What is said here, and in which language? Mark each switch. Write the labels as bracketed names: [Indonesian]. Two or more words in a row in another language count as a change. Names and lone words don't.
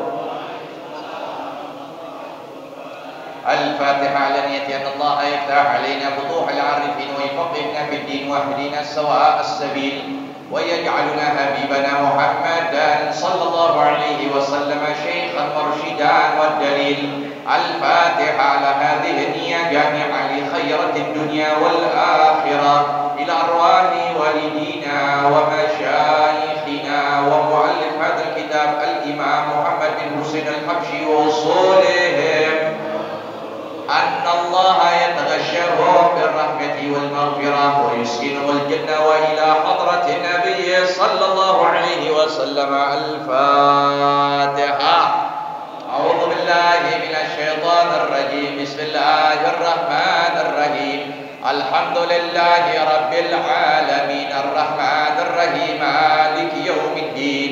[Arabic] الفاتحة على نية أن الله يفتح علينا فتوح العارفين ويفقهنا في الدين ويهدينا سواء السبيل ويجعل لنا حبيبنا محمدا صلى الله عليه وسلم شيخا مرشدا ودليل. الفاتحة على هذه النية جميعا لخيرات الدنيا والآخرة إلى أرواح والدينا ومشايخنا ومؤلف هذا الكتاب الإمام محمد بن حسين الحبشي وأصولهم أن الله يتغشاهم بالرحمة والمغفرة ويسكنهم الجنة وإلى حضرة النبي صلى الله عليه وسلم. Al-Fatihah. أعوذ بالله من الشيطان الرجيم. بسم الله الرحمن الرحيم. الحمد لله رب العالمين الرحمن الرحيم مالك يوم الدين.